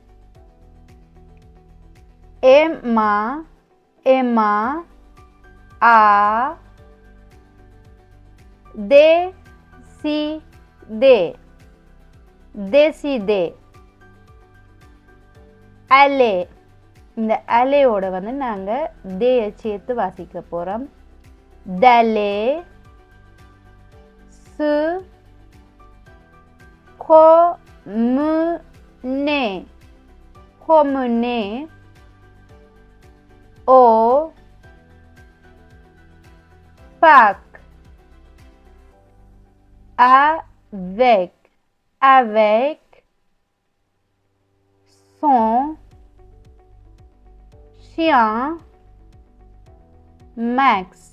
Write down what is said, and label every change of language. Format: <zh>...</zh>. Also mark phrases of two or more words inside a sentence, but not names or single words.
<fr>Emma a décidé aller.</fr> <ta>இந்த அலையோட வந்து நாங்கள் தேயை சேர்த்து வாசிக்க போகிறோம்.</ta> <fr>d'aller se promener au parc avec son chien Max.</fr>